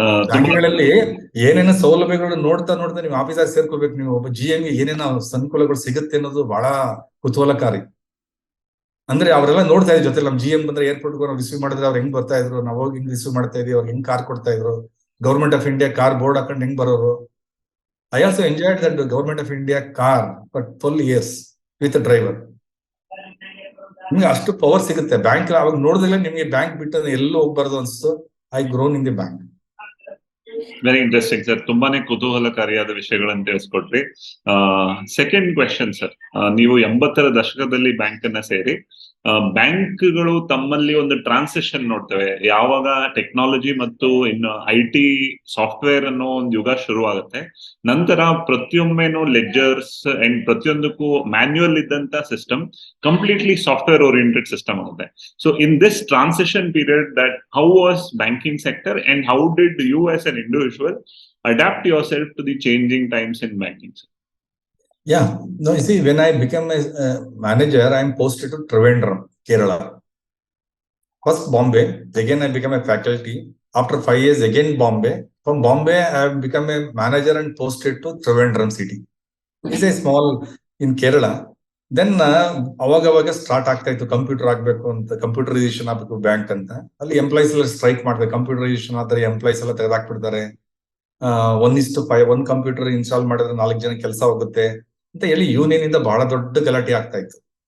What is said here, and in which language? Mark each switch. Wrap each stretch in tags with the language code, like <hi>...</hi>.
<kn>ಬ್ಯಾಂಕ್ಗಳಲ್ಲಿ ಏನೇನೋ ಸೌಲಭ್ಯಗಳು ನೋಡ್ತಾ ನೀವು ಆಫೀಸಾಗಿ ಸೇರ್ಕೋಬೇಕು. ನೀವು ಒಬ್ಬ GM ಗೆ ಏನೇನೋ ಅನುಕೂಲಗಳು ಸಿಗುತ್ತೆ ಅನ್ನೋದು ಬಹಳ ಕುತೂಹಲಕಾರಿ. ಅಂದ್ರೆ ಅವರೆಲ್ಲ ನೋಡ್ತಾ ಇದ್ರು ಜೊತೆ. ನಮ್ GM ಬಂದ್ರೆ ಏರ್ಪೋರ್ಟ್ ನಾವು ರಿಸೀವ್ ಮಾಡಿದ್ರೆ ಅವ್ರು ಹೆಂಗ್ ಬರ್ತಾ ಇದ್ರು, ನಾವು ಹೋಗಿ ಹಿಂಗ್ ರಿಸೀವ್ ಮಾಡ್ತಾ ಇದೀವಿ, ಅವ್ರು ಹೆಂಗ್ ಕಾರ್ ಕೊಡ್ತಾ ಇದ್ರು, government of India car board ಹಾಕೊಂಡು ಹೆಂಗ್ ಬರೋರು.</kn> <en>I also enjoyed that Government of India car for 12 years with a driver.</en> <kn>ನಿಮ್ಗೆ ಅಷ್ಟು ಪವರ್ ಸಿಗುತ್ತೆ ಬ್ಯಾಂಕ್. ಅವಾಗ ನೋಡಿದ್ರೆ ನಿಮ್ಗೆ ಬ್ಯಾಂಕ್ ಬಿಟ್ಟು ಎಲ್ಲೂ ಹೋಗ್ಬಾರ್ದು ಅನ್ಸ್ತು.</kn> <en>I grown in the bank. Very interesting</en> <kn>sir, ತುಂಬಾನೇ ಕುತೂಹಲಕಾರಿಯಾದ ವಿಷಯಗಳನ್ನು ತಿಳಿಸ್ಕೊಟ್ರಿ. ಸೆಕೆಂಡ್ ಕ್ವೆಶನ್ ಸರ್, ನೀವು 80ರ ದಶಕದಲ್ಲಿ ಬ್ಯಾಂಕ್ ಅನ್ನ ಸೇರಿ, ಬ್ಯಾಂಕ್ಗಳು ತಮ್ಮಲ್ಲಿ ಒಂದು ಟ್ರಾನ್ಸಿಷನ್ ನೋಡ್ತವೆ. ಯಾವಾಗ ಟೆಕ್ನಾಲಜಿ ಮತ್ತು ಇನ್ನು IT ಸಾಫ್ಟ್ವೇರ್ ಅನ್ನೋ ಒಂದು ಯುಗ ಶುರು ಆಗುತ್ತೆ, ನಂತರ ಪ್ರತಿಯೊಮ್ಮೆನೂ ಲೆಡ್ಜರ್ಸ್ ಅಂಡ್ ಪ್ರತಿಯೊಂದಕ್ಕೂ ಮ್ಯಾನ್ಯುಯಲ್ ಇದ್ದಂತ system completely software oriented system ಆಗುತ್ತೆ.</kn> <en>So in this transition period, that how was banking sector and how did you as an individual adapt yourself to the changing times in banking? Yeah, no, you see, when I became a manager, I am posted to Trivandrum, Kerala. First Bombay, again I became a faculty. After 5 years, again Bombay. From Bombay, I have become a manager and posted to Trivandrum city. It's a small in Kerala.</en> <kn>Then ಅವಾಗ start ಆಗ್ತಾ ಇತ್ತು, computer ಆಗ್ಬೇಕು ಅಂತ, computerisation ಆಗ್ಬೇಕು bank ಅಂತ. ಅಲ್ಲಿ employees ಎಲ್ಲ strike ಮಾಡ್ತಾರೆ. ಕಂಪ್ಯೂಟರೈಸೇಷನ್ ಆದ್ರೆ ಎಂಪ್ಲಾಯ್ಸ್ ಎಲ್ಲ ತೆಗೆದಾಕ್ಬಿಡ್ತಾರೆ. 1:5 ಒಂದು ಕಂಪ್ಯೂಟರ್ ಇನ್ಸ್ಟಾಲ್ ಮಾಡಿದ್ರೆ 4 ಜನ ಕೆಲಸ ಹೋಗುತ್ತೆ ಅಂತ ಹೇಳಿ ಯೂನಿಯನ್ ಇಂದ ಬಹಳ ದೊಡ್ಡ ಗಲಾಟೆ ಆಗ್ತಾ ಇತ್ತು.</kn>